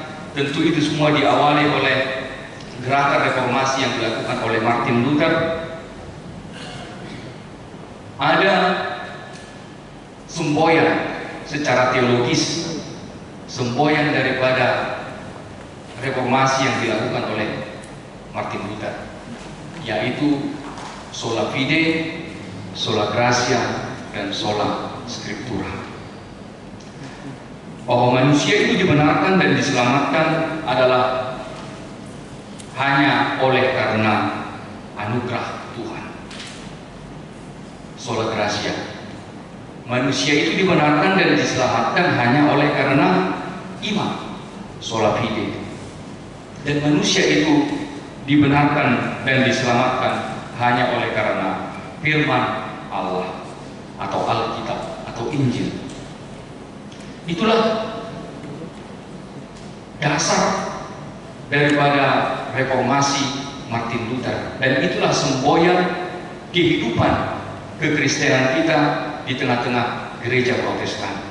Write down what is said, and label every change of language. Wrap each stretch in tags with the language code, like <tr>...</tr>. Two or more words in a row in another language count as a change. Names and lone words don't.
<id>Tentu itu semua diawali oleh gerakan reformasi yang dilakukan oleh Martin Luther. Ada semboyan secara teologis, semboyan daripada reformasi yang dilakukan oleh Martin Luther, yaitu</id> <la>sola fide, sola gratia,</la> <id>dan</id> <la>sola scriptura.</la> <id>Bahwa manusia itu dibenarkan dan diselamatkan adalah hanya oleh karena anugerah Tuhan.</id> <la>Sola gratia.</la> <id>Manusia itu dibenarkan dan diselamatkan hanya oleh karena iman.</id> <la>Sola fide.</la> <id>Dan manusia itu dibenarkan dan diselamatkan hanya oleh karena firman Allah atau Alkitab atau Injil. Itulah dasar daripada reformasi Martin Luther, dan itulah semboyan kehidupan kekristenan kita di tengah-tengah gereja Protestan.</id>